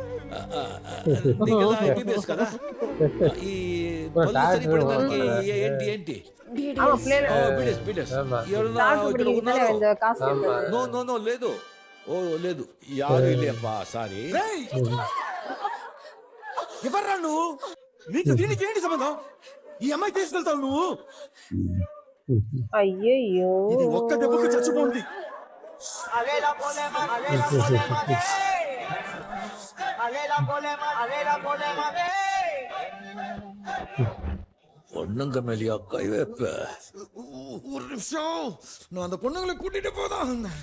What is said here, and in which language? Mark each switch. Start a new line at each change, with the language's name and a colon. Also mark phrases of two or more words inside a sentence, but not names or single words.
Telugu: కదా ఈ పళ్ళు సరిపడడానికి ఏంటి నో లేదు. ఓ లేదు
Tamil: யாரு இல்லப்பா
Telugu: సారీ. ఎవర్రా నువ్వు? నీకు దీనికి ఏంటి సంబంధం? ఈ అమ్మాయి తీసుకెళ్తావు నువ్వు? అయ్యయ్యో ఇది ఒక్క దెబ్బకు చచ్చిపోయింది.
Tamil: பொண்ணுங்க மேலேயா கை வைப்ப? ஒரு நிமிஷம், நான் அந்த பொண்ணுங்களை கூட்டிட்டு போதான்.